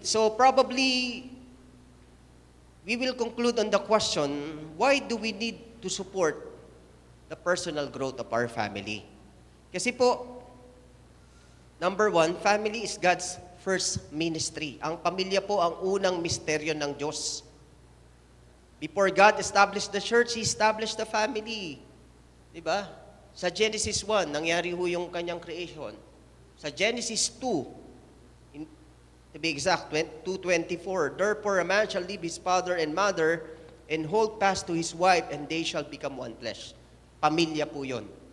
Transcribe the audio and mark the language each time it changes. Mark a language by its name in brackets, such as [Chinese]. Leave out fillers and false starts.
[English] So, probably, we will conclude on the question, why do we need to support the personal growth of our family? [Filipino] Kasi po, [English] number one, family is God's first ministry. [Filipino] Ang pamilya po ang unang misteryo ng Diyos. [English] Before God established the church, He established the family. Diba? [Filipino] Sa Genesis 1, nangyari ho yung kanyang creation. [English] Sa Genesis 2, to be exact, 2:24, therefore a man shall leave his father and mother and hold fast to his wife, and they shall become one flesh. [Filipino] Pamilya po yun.